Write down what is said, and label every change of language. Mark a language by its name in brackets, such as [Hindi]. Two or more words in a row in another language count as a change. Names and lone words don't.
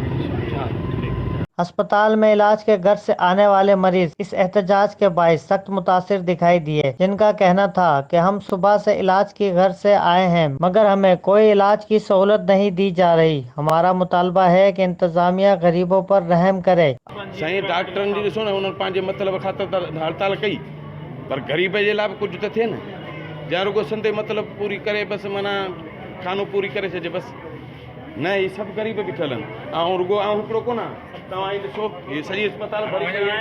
[Urdu] ہسپتال میں علاج کے غرض سے آنے والے مریض اس احتجاج کے باعث سخت متاثر دکھائی دیے، جن کا کہنا تھا کہ ہم صبح سے علاج کی غرض سے آئے ہیں مگر ہمیں کوئی علاج کی سہولت نہیں دی جا رہی۔ ہمارا مطالبہ ہے کہ انتظامیہ غریبوں پر رحم کرے۔ [Sindhi] سائیں ڈاکٹرن جی ॾिसो न उन्हनि पंहिंजे मतिलब ख़ातिर त हड़ताल कई, पर ग़रीब जे लाइ बि कुझु त थिए न। या रुगो सिंधे मतिलब पूरी करे बसि माना खानो पूरी करे छॾे बसि, न ही सभु ग़रीब बीठल आहिनि। ऐं रुगो हिकिड़ो कोन तव्हां ही ॾिसो, हीअ सॼी अस्पताल भरी पई आहे।